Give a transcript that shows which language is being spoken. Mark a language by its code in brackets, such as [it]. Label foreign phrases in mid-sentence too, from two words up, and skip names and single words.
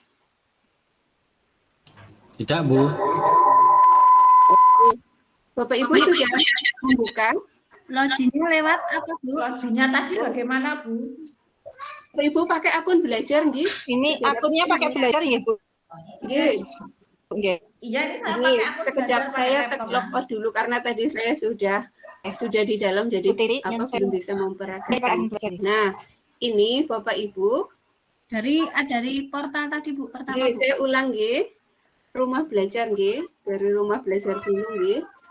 [id] Tidak, Bu. Bapak Ibu sudah membuka? Loginnya lewat apa, Bu? Loginnya tadi bagaimana, Bu? Bapak Ibu pakai akun belajar, nggih? Ini akunnya pakai belajar ya, Bu? Nggih. Nggih. Iya, ini saya Ini pakai akun sekedap belajar, saya pakai laptop, log out dulu karena tadi saya sudah di dalam jadi Putri, yang belum bisa Ini pakai memperagakan. akun belajar ya? Nah, ini Bapak Ibu, Dari portal tadi, Bu, pertama, nggih, Bu. saya ulang nggih. Rumah belajar nggih, dari rumah belajar dulu nggih.